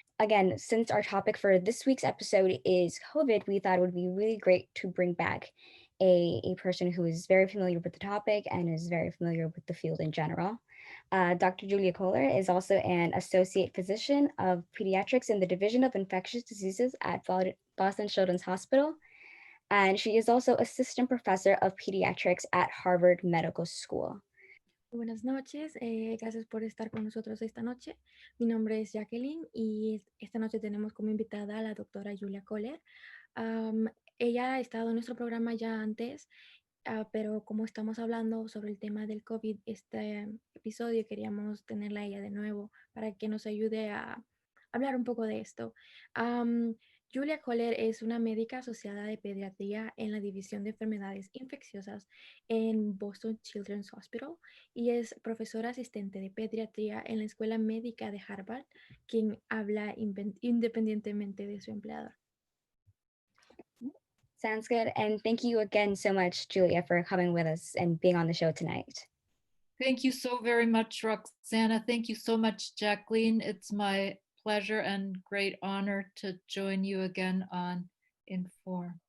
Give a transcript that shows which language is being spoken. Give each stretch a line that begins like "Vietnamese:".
English: Again, since our topic for this week's episode is COVID, we thought it would be really great to bring back a person who is very familiar with the topic and is very familiar with the field in general. Dr. Julia Koehler is also an associate physician of pediatrics in the Division of Infectious Diseases at Boston Children's Hospital, and she is also assistant professor of pediatrics at Harvard Medical School.
Spanish: Buenas noches, gracias por estar con nosotros esta noche. Mi nombre es Jacqueline y esta noche tenemos como invitada a la doctora Julia Koehler. Ella ha estado en nuestro programa ya antes, pero como estamos hablando sobre el tema del COVID, este episodio queríamos tenerla a ella de nuevo para que nos ayude a hablar un poco de esto. Julia Koehler es una médica asociada de pediatría en la División de Enfermedades Infecciosas en Boston Children's Hospital y es profesora asistente de pediatría en la Escuela Médica de Harvard, quien habla independientemente de su empleador.
English: Sounds good. And thank you again so much, Julia, for coming with us and being on the show tonight. Thank you so very much, Roxana. Thank you so much, Jacqueline. It's my pleasure and great honor to join you again on Inform.